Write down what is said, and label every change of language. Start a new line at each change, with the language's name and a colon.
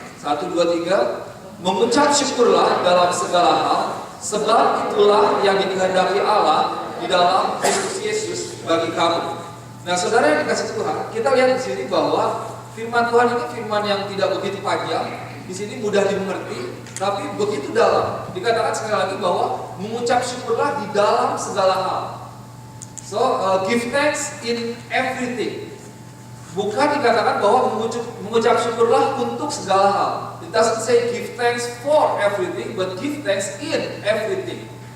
Indonesian: 1, 2, 3. Mengucap syukurlah dalam segala hal, sebab itulah yang dikehendaki Allah di dalam Kristus Yesus bagi kamu. Nah, saudara yang dikasih Tuhan, kita lihat di sini bahwa firman Tuhan ini firman yang tidak begitu panjang. Di sini mudah dimengerti, tapi begitu dalam. Dikatakan sekali lagi bahwa mengucap syukurlah di dalam segala hal.
English: So, give thanks in everything.
Indonesian: Bukan dikatakan bahwa mengucap syukurlah untuk segala hal.
English: It doesn't say give thanks for everything, but give thanks in everything.